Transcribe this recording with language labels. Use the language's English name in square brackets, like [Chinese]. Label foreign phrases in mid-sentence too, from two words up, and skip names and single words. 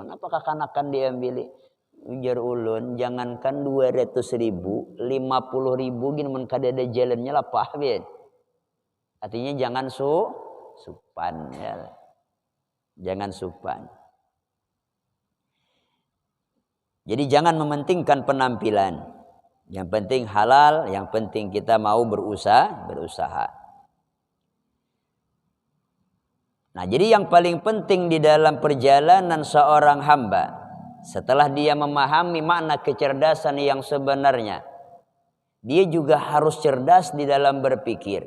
[Banjar] Kenapa kakanakan diambil? Ujar ulun, jangankan 200.000, 50.000 gini men kada ada jalannya lah pah bin. Artinya jangan supan ya. Jangan supan. Jadi jangan mementingkan penampilan. [Indonesian] Yang penting halal, yang penting kita mau berusaha. Nah, jadi yang paling penting di dalam perjalanan seorang hamba, setelah dia memahami makna kecerdasan yang sebenarnya, dia juga harus cerdas di dalam berpikir.